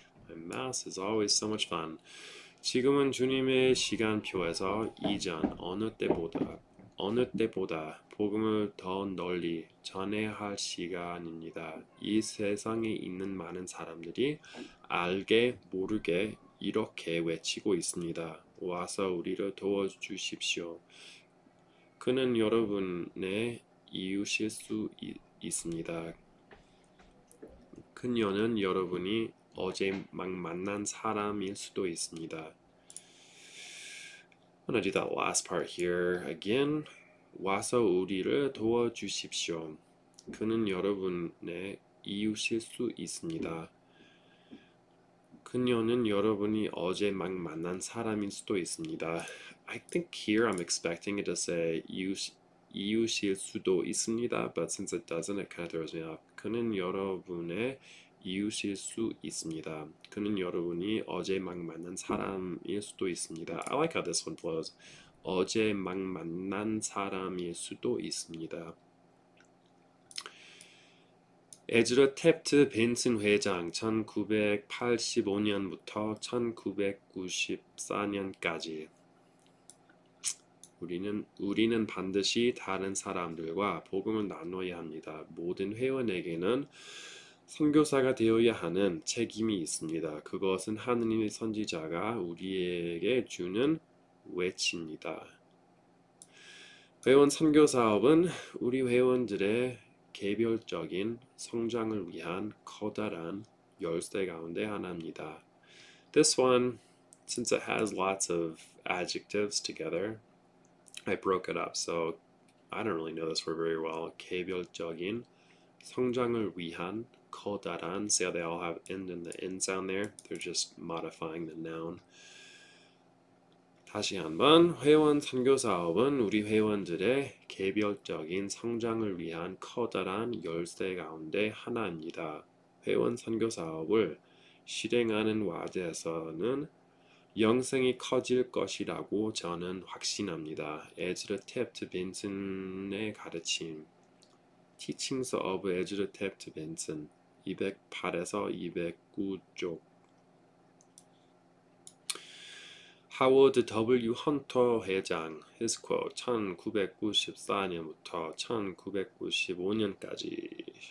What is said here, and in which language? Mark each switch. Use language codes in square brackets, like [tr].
[en] My math is always so much fun. [ko] 지금은 주님의 시간표에서 이전 어느 때보다 복음을 더 널리 전해야 할 시간입니다. 이 세상에 있는 많은 사람들이 알게 모르게 이렇게 외치고 있습니다. 와서 우리를 도와주십시오. 그는 여러분의 이웃일 수 있습니다. 그녀는 여러분이 어제 막 만난 사람일 수도 있습니다. [en] I'm gonna do that last part here again. [ko] 와서 우리를 도와주십시오. 그는 여러분의 이웃일 수 있습니다. 그녀는 여러분이 어제 막 만난 사람일 수도 있습니다. [en] I think here I'm expecting it to say [ko] 이웃일 수도 있습니다, [en] but since it doesn't, it kind of throws me off. [ko] 그는 여러분의 이웃일 수 있습니다. 그는 여러분이 어제 막 만난 사람일 수도 있습니다. [en] I like how this one flows. [ko] 어제 막 만난 사람일 수도 있습니다. 에즈라 탭트 벤슨 회장 1985년부터 1994년까지. 우리는 반드시 다른 사람들과 복음을 나눠야 합니다. 모든 회원에게는 선교사가 되어야 하는 책임이 있습니다. 그것은 하느님의 선지자가 우리에게 주는 외치입니다. 회원 선교 사업은 우리 회원들의 개별적인 성장을 위한 커다란 열쇠 가운데 하나입니다. [en] This one, since it has lots of adjectives together, I broke it up, so I don't really know this word very well. [ko] 개별적인 성장을 위한 커다란. [en] See how they all have end in the end sound there? They're just modifying the noun. [ko] 다시 한번. 회원 선교 사업은 우리 회원들의 개별적인 성장을 위한 커다란 열쇠 가운데 하나입니다. 회원 선교 사업을 실행하는 과정에서는 영성이 커질 것이라고 저는 확신합니다. 에즈라 탭트 벤슨의 가르침. [en] Teachings of Ezra Taft Benson [ko] 208에서 209쪽. 하워드 W. 헌터 회장 [en] His quote [ko] 1994년부터 1995년까지.